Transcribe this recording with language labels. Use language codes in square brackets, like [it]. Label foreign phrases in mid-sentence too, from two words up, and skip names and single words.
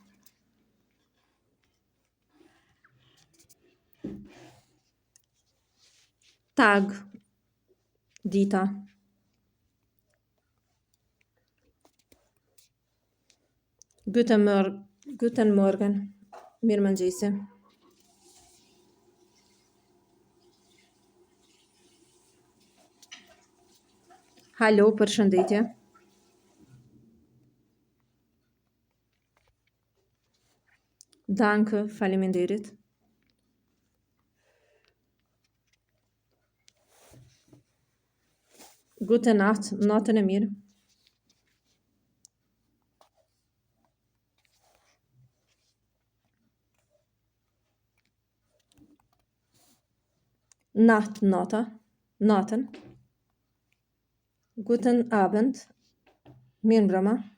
[de] Tag, dita. Guten Morgen, [sq] mirë mëngjesi. Hallo, përshëndetje. Danke, faleminderit. [de] Guten Nacht, [sq] natën e mirë. Nacht, natën. [de] Guten Abend, [sq] mirë mbrëma.